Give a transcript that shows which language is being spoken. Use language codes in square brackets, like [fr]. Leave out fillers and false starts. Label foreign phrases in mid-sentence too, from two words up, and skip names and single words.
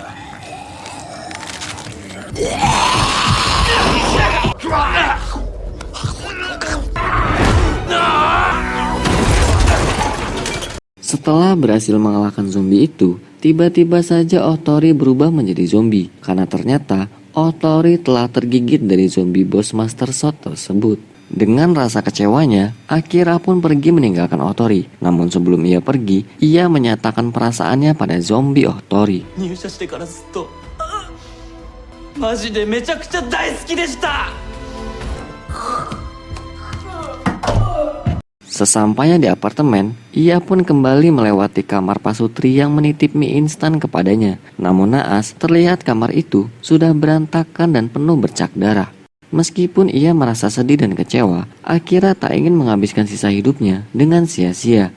[id] Setelah berhasil mengalahkan zombie itu, tiba-tiba saja Ohtori berubah menjadi zombie karena ternyata Ohtori telah tergigit dari zombie bos Master Shot tersebut. Dengan rasa kecewanya, Akira pun pergi meninggalkan Ohtori. Namun sebelum ia pergi, ia menyatakan perasaannya pada zombie Ohtori. [ja] 入社してからずっとマジでめちゃくちゃ大好きでした。 [id] Sesampainya di apartemen, ia pun kembali melewati kamar Pasutri yang menitip mie instan kepadanya. Namun naas, terlihat kamar itu sudah berantakan dan penuh bercak darah. Meskipun ia merasa sedih dan kecewa, Akira tak ingin menghabiskan sisa hidupnya dengan sia-sia.